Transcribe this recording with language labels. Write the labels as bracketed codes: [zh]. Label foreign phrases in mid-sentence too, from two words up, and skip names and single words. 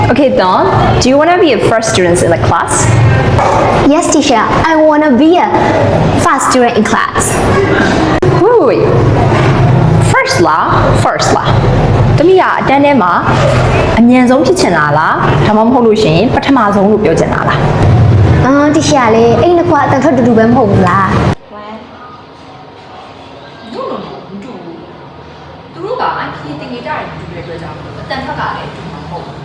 [en] Okay, Dawn, do you want to be a first student in the class? Yes, teacher. I want to be a fast student in class. Wait. First [my] လား။တမီးကအတန်းထဲမှာအမြန်ဆုံးဖြစ်ချင်တာလား။ဒါမှမဟုတ်လို့ရှိရင်ပထမဆုံးလို့ပြောချင်တာလား။ teacher လေအဲ့နှစ်ခွအတန်ထွက်တူတူပဲမဟုတ်ဘူးလား No, မတူဘူး။သူတို့က IPA တင်ကြတယ်တူတယ်ပြောကြတယ်။အတန်ထွက်ကလည်းတူမှာမဟုတ်ဘူး